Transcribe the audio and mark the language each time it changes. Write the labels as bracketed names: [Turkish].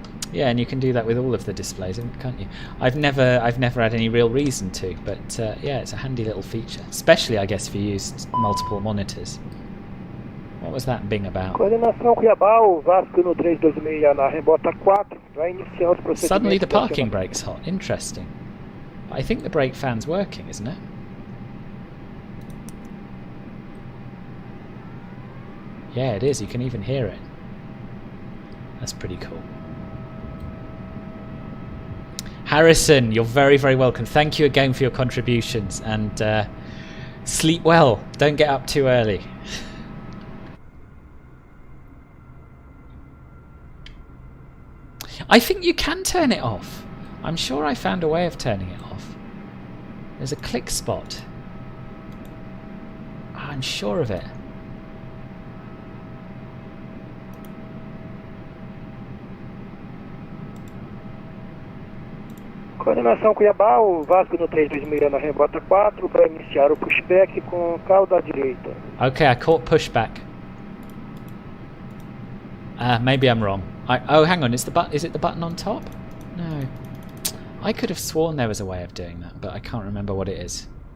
[English] Yeah, and you can do that with all of the displays, can't you? I've never had any real reason to, but yeah, it's a handy little feature. Especially, I guess, if you use multiple monitors. What was that Bing about? [Portuguese] Coordenação Cuiabá, o Vasco no 326 na rebota 4, vai iniciar os procedimentos. [English] Suddenly the parking brake's hot. Interesting. But I think the brake fan's working, isn't it? Yeah, it is. You can even hear it. That's pretty cool. Harrison, you're very, very welcome. Thank you again for your contributions, and sleep well. Don't get up too early. I think you can turn it off. I'm sure I found a way of turning it off. There's a click spot. I'm sure of it. [Portuguese] Coordenação Cuiabá, o Vasco no 326 na rebota 4, vai iniciar o pushback com cauda à direita. [English] Okay, I caught pushback. Maybe I'm wrong. Oh, hang on. Is it the button on top? No. I could have sworn there was a way of doing that, but I can't remember what it is.